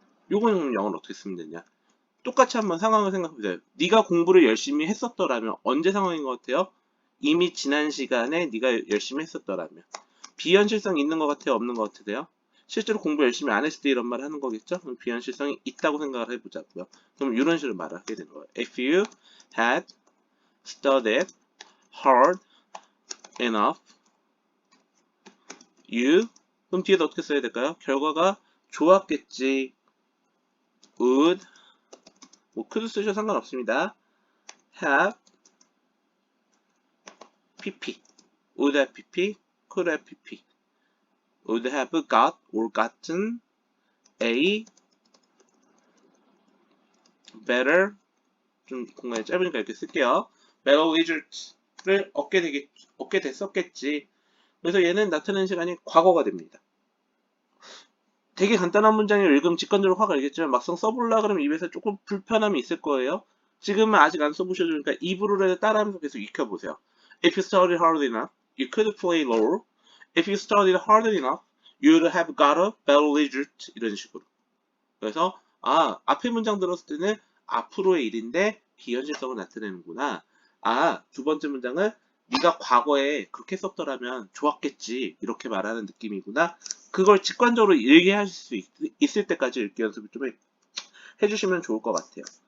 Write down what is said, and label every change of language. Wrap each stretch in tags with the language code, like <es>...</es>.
<ko>요거는 영어로 어떻게 쓰면 되냐? 똑같이 한번 상황을 생각해보세요. 네가 공부를 열심히 했었더라면 언제 상황인 것 같아요? 이미 지난 시간에 네가 열심히 했었더라면. 비현실성 있는 것 같아요? 없는 것 같으세요? 실제로 공부 열심히 안 했을 때 이런 말을 하는 거겠죠? 그럼 비현실성이 있다고 생각을 해보자고요. 그럼 이런 식으로 말을 하게 되는 거예요.</ko> <en>If you had studied hard enough, you</en> <ko>그럼 뒤에다 어떻게 써야 될까요? 결과가 좋았겠지. would 뭐 could 쓰셔도 상관없습니다.</ko> <en>have pp would have pp could have pp would have got or gotten a better</en> <ko>좀 공간이 짧으니까 이렇게 쓸게요.</ko> <en>better result</en> <ko>를 얻게 됐었겠지. 그래서 얘는 나타내는 시간이 과거가 됩니다. 되게 간단한 문장을 읽으면 직관적으로 확 알겠지만 막상 써보려 그러면 입에서 조금 불편함이 있을 거예요. 지금은 아직 안 써보셔주니까 입으로라도 따라하면서 계속 익혀보세요.</ko> <en>If you studied hard enough, you could play lore. If you studied hard enough, you'd have got a better result.</en> <ko>이런 식으로. 그래서 앞에 문장 들었을 때는 앞으로의 일인데 비현실성을 나타내는구나. 두 번째 문장은 네가 과거에 그렇게 썼더라면 좋았겠지. 이렇게 말하는 느낌이구나. 그걸 직관적으로 얘기하실 수 있을 때까지 읽기 연습을 좀 해주시면 좋을 것 같아요.</ko>